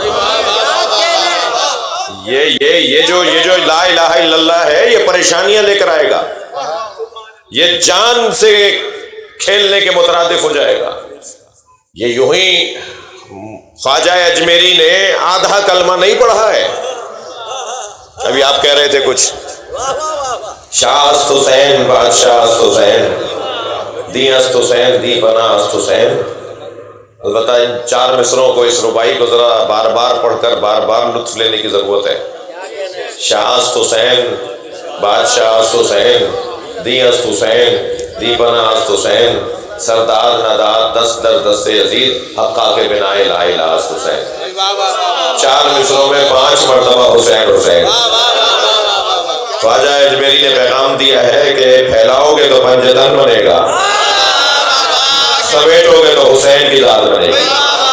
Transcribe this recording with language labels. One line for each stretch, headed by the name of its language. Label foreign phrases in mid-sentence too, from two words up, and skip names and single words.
Urdu: یہ جو
Arabic: لا الہ الا اللہ
Urdu: ہے یہ پریشانیاں لے کر آئے گا، یہ جان سے کھیلنے کے مترادف ہو جائے گا۔ یہ یوں ہی خواجہ اجمیری نے آدھا کلمہ نہیں پڑھا ہے۔ ابھی آپ کہہ رہے تھے کچھ،
Persian: شاہ است حسین بادشاہ است حسین، دی است حسین دی بنا است حسین۔
Urdu: البتہ ان چار مصروں کو، اس ربائی کو ذرا بار بار پڑھ کر بار بار لطف لینے کی ضرورت ہے۔
Persian: شاہ است حسین بادشاہ است حسین، دی است حسین دی بنا است حسین، سردار ناداد دست در دست یزید، حقا کے بنا
Arabic: لا الہ
Persian: است حسین۔
Urdu: چار مصروں میں 5 مرتبہ حسین حسین۔ خواجہ اجمیری نے پیغام دیا ہے کہ پھیلاؤ گے تو پنجتن بنے گا، سمیٹو گے تو حسین کی ذات بنے گی۔